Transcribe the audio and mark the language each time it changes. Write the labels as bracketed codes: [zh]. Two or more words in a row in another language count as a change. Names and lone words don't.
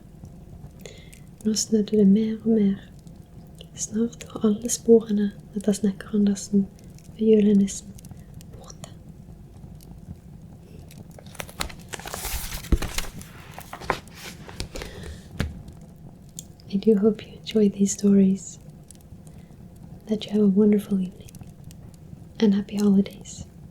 [no] Nå snødde det mer og mer. Snart var alle sporene etter snekker Andersen ved julenissen borte. [en] I do hope you enjoy these stories, that you have a wonderful evening, and happy holidays.